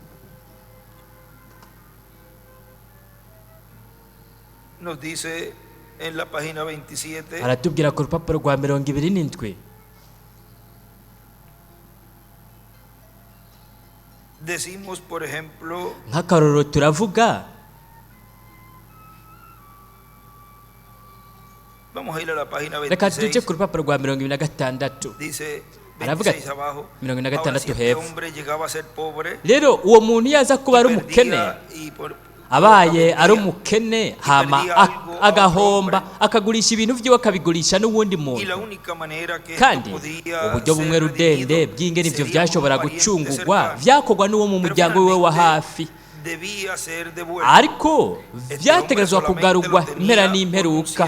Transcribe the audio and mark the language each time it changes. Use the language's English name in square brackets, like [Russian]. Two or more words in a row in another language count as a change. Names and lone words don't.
[Kinyarwanda] aratubwira ku rupapuro rwa 27 nk'akarorero turavuga reka tujye ku rupapuro rwa 26 aravuga ati 26 hepfo. [Rundi] Rero uwo muntu yaza kuba ari umukene, abaye ari umukene hama agahomba akagurisha ibintu byiwe akabigurisha n'uwundi muntu, kandi uburyo bumwe rudende bw'ingene ibyo byashobora gucungurwa byakorwa n'uwo mu muryango we wa hafi, ariko byategerezwa kugarurwa impera n'imperuka.